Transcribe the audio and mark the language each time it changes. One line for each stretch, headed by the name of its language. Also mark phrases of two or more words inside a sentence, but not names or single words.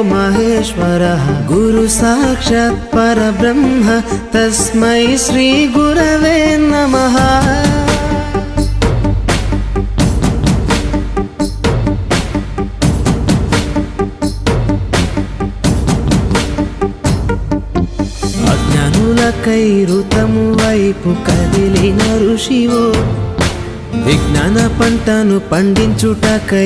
Sanskrit: महेश्वरः गुरु साक्षात् परब्रह्म तस्मै श्री गुरवे नमः।
Telugu: అజ్ఞానులకై ఋతము వైపు కదిలిన ఋషివో, విజ్ఞాన పంటను పండించుటకై